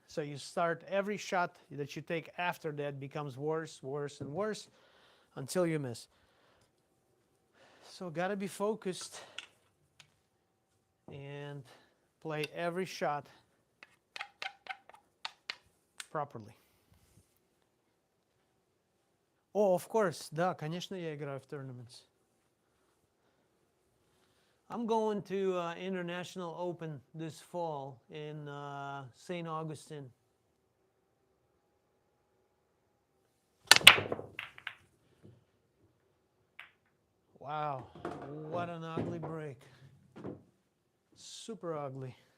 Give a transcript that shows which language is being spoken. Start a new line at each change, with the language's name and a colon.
English: So you start every shot that you take after that becomes worse, worse, and worse until you miss. So gotta be focused and play every shot properly.
Russian: О,
English: of course,
Russian: да, конечно, я играю в tournaments.
English: I'm going to International Open this fall in St. Augustine. Wow, what an ugly break. Super ugly.